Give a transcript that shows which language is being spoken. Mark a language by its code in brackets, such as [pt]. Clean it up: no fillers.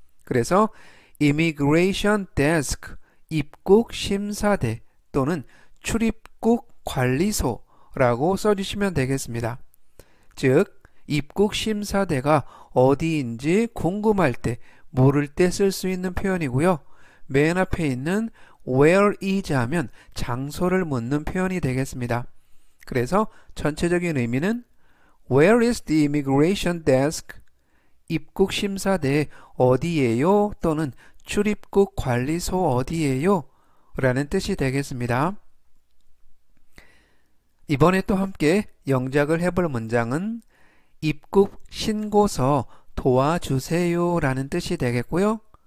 [ko] 그래서 [en] immigration desk, [ko] 입국 심사대 또는 출입국 관리소라고 써주시면 되겠습니다. 즉, 입국 심사대가 어디인지 궁금할 때, 모를 때 쓸 수 있는 표현이고요. 맨 앞에 있는 [en] where is [ko] 하면 장소를 묻는 표현이 되겠습니다. 그래서 전체적인 의미는 [en] Where is the immigration desk? [ko] 입국 심사대 어디예요? 또는 출입국 관리소 어디예요? 라는 뜻이 되겠습니다. 이번에 또 함께 영작을 해볼 문장은 입국 신고서 도와주세요 라는 뜻이 되겠고요.